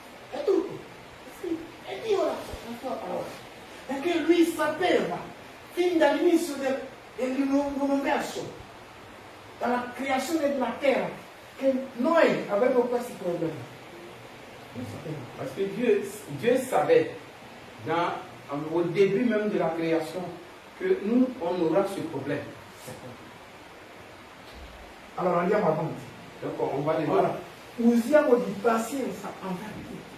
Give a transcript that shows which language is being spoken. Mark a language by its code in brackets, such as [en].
[it] È tutto. Sì, è Dio la sua parola. Perché lui sapeva, fin dall'inizio dell'universo, dalla creazione della terra, che noi avremmo questi problemi. [fr] Parce que Dieu savait, au début même de la création, que nous, on aura ce problème. [it] Allora andiamo avanti. [fr] Donc on va les [it] Allora, usiamo di pazienza envers tutti.